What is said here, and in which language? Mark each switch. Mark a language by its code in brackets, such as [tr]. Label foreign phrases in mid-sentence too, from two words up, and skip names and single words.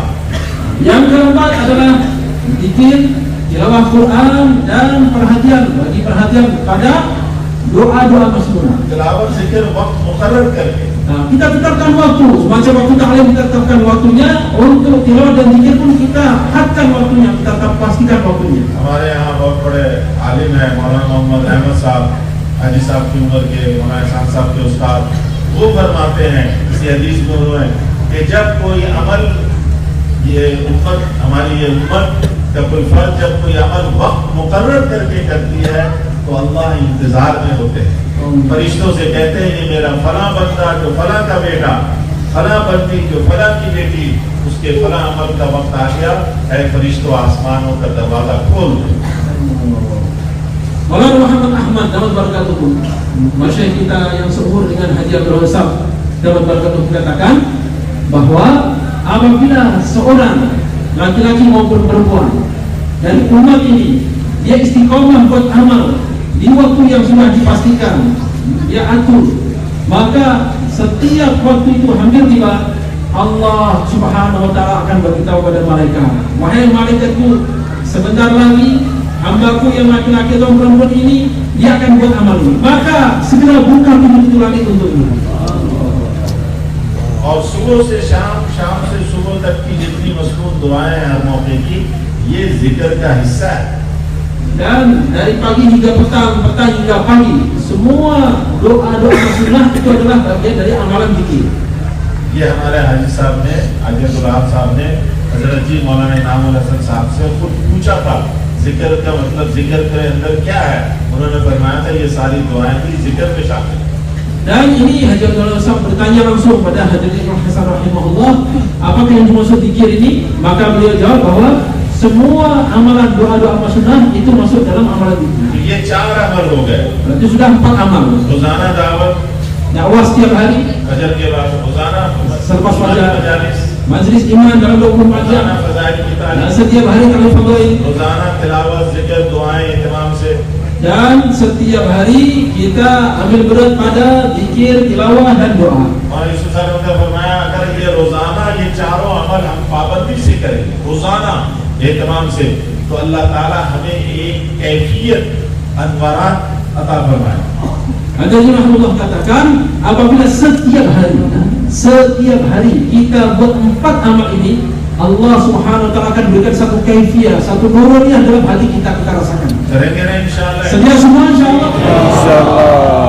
[ms] Yang keempat adalah zikir, tilawah Quran dan perhatian pada doa-doa masnunah. [hi] तिलावत जिक्र वक्त मुकर्रर करके, [ms] Kita tetapkan waktu, semacam waktu ta'lim kita tetapkan waktunya. Untuk tilawah dan zikir pun kita hadkan waktunya, kita pastikan waktunya. [hi] हमारे यहाँ बहुत बड़े आलिम है मौलाना मोहम्मद अहमद साहब, हाजी साहब की उम्र के, मौलाना शाह साहब के उस्ताद, वो फरमाते हैं इसी हदीस में हुए कि जब कोई अमल, ये उम्मत, हमारी ये उम्मत का कोई फर्ज जब कोई अमल वक्त मुकर्रर करके करती है तो अल्लाह इंतजार में होते हैं। फरिश्तों से कहते हैं ये मेरा फला बंदा जो फला का बेटा, फला बंदी जो फला की बेटी, उसके फला अमल का वक्त आ गया है, फरिश्तों आसमानों का दरवाजा खोल दो। [ms] Maulana Muhammad Ahmad dapat barakatuh, masyayikh kita yang seumur dengan Haji Abdul Wasab dapat barakatuh mengatakan bahwa apabila seorang laki-laki maupun perempuan dari umat ini dia istiqomah buat amal di waktu yang sudah dipastikan, dia atur, maka setiap waktu itu hampir tiba, Allah [ar] سبحانه وتعالى [ms] akan beritahu kepada malaikat, wahai malaikatku, sebentar lagi hambaku yang laki-laki atau perempuan ini dia akan buat amal ini, maka segera buka pintu langit untuknya. [hi] और सुबह से शाम, शाम से सुबह तक की जितनी मसनून दुआएं हैं हर मौके की, ये जिक्र का हिस्सा है। [ms] Dan dari pagi hingga petang, petang hingga pagi, semua doa-doa sunnah itu adalah bagian dari amalan zikir. [hi] ये हमारे हाजी साहब ने, अजयतुल हक साहब ने हजरत जी मौलाना इनामुल हसन साहब से खुद पूछा था जिक्र का मतलब, जिक्र के अंदर क्या है। उन्होंने फरमाया था ये सारी दुआएं भी जिक्र में शामिल है। [ms] Dan ini Haji Abdul Razak bertanya langsung pada Haji Hasan rahimahullah, apakah yang dimaksud zikir ini? Maka beliau jawab bahwa semua amalan doa-doa sunnah itu masuk dalam amalan zikir. [hi] ये 4 अमल हो गए। [ms] Berarti sudah 4 amal. [hi] रोजाना दावत, [ms] Dakwah setiap hari, [hi] फजर के बाद रोजाना [ms] selepas fajar, [hi] मजालिस, [ms] majlis iman dalam 24 jam, [hi] रोजाना फजाइल की [ms] dan [hi] तालीम, [ms] setiap hari kami fadail, [hi] रोजाना तिलावत, जिक्र, दुआएं इत्माम से। [ms] dan setiap hari kita ambil berat pada zikir, tilawah dan doa. [hi] और यीशु [ar] صلى الله عليه وسلم [hi] ने फरमाया अगर ये रोजाना ये चारों अमल हम पाबंदी से करें, रोजाना एहतमाम से, तो अल्लाह ताला हमें एक कैफियत अनवारात अता फरमाए। [ms] Haji Rahimahullah katakan, apabila setiap hari kita buat 4 amal ini, Allah [ar] سبحانه وتعالى [ms] akan berikan satu kaifiyah, satu nuraniah dalam hati kita rasakan. [hi] करेंगे ना इंशाअल्लाह। [ms] Sedia semua insyaallah. [hi] इंशाअल्लाह।